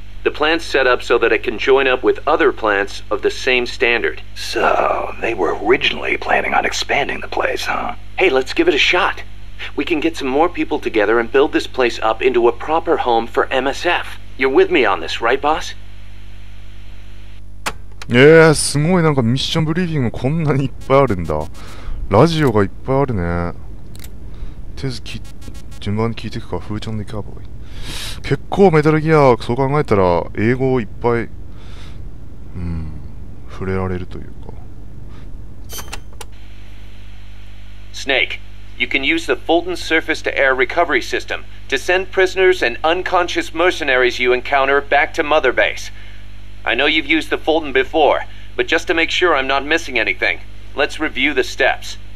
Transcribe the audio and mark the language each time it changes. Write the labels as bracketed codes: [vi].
[en] The plant's set up so that it can join up with other plants of the same standard. So, they were originally planning on expanding the place, huh? Hey, let's give it a shot. We can get some more people together and build this place up into a proper home for MSF. You're with me on this, right, boss? [ja] すごいなんかミッションブリーフィングこんなにいっぱいあるんだ。ラジオがいっぱいあるね。とりあえず順番に聞いていくか。フーチャンでカーボーイ。結構メタルギア、そう考えたら英語をいっぱい、触れられるというか。 [en] Snake, you can use the Fulton surface-to-air recovery system to send prisoners and unconscious mercenaries you encounter back to Mother Base. I know you've used the Fulton before, but just to make sure I'm not missing anything, let's review the steps.